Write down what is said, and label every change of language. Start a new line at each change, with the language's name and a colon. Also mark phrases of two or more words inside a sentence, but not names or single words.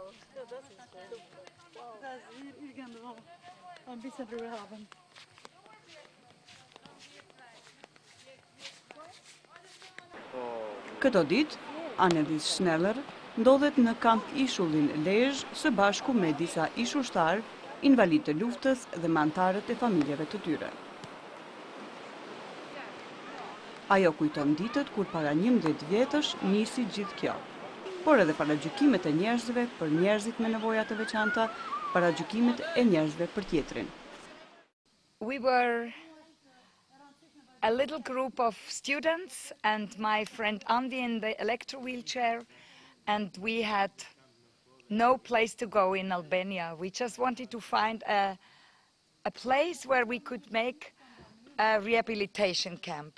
Albanian: Këto ditë, Annelies Schneller ndodhet në Kampi Shpresa-Lezhë së bashku me disa ish-ushtarë, invalidë të luftës dhe me anëtarët e familjeve të tyre. Ajo kujton ditët kur para 11 vjetësh nisi gjithë kjo, por edhe paragjykimet e njerëzve për njerëzit me nevoja të veçanta, paragjykimet e njerëzve për tjetrin.
English: We were a little group of students and my friend Andy in the electro wheelchair, and we had no place to go in Albania. We just wanted to find a place where we could make a rehabilitation camp.